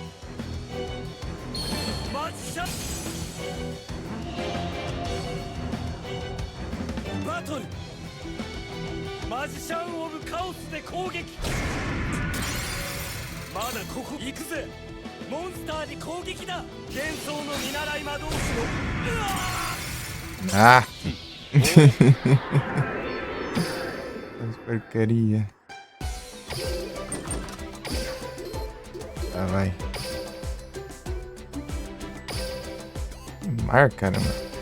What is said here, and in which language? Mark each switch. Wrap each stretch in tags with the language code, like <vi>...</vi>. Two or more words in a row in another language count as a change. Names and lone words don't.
<ja>マジシャンバトル。マジシャンオブカオスで攻撃。まだここ行くぜ。モンスターに攻撃だ。幻想の見習い魔導士の</ja> <pt>Ah. As porcaria. Tá, vai. Que mar, caramba.</pt>